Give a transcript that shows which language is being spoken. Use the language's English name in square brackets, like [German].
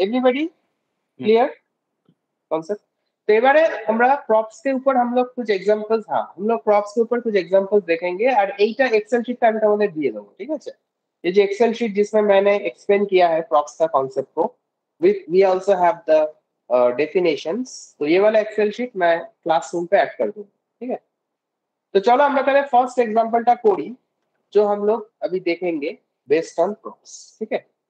[Hindi] Everybody clear concept? तो [Bangla] এবারে আমরা [Hindi] प्रॉप्स के ऊपर हम लोग कुछ एग्जांपल्स, हाँ हम लोग प्रॉप्स के ऊपर कुछ एग्जांपल्स देखेंगे। [Bangla] और এইটা एक्सेल शीट আমি তোমাদের দিয়ে দেবো, ঠিক আছে? [Hindi] ये जो एक्सेल शीट जिसमें मैंने एक्सप्लेन किया है प्रॉप्स का कॉन्सेप्ट को, [English] with we also have the definitions, [Hindi] तो ये वाला एक्सेल शीट मैं क्लासरूम पे ऐड कर दूंगा, ठीक है? तो चलो [Bangla] আমরা তাহলে ফার্স্ট एग्जांपलটা করি, [Hindi] जो हम लोग अभी देखेंगे बेस्ड ऑन प्रॉप्स, ठीक है?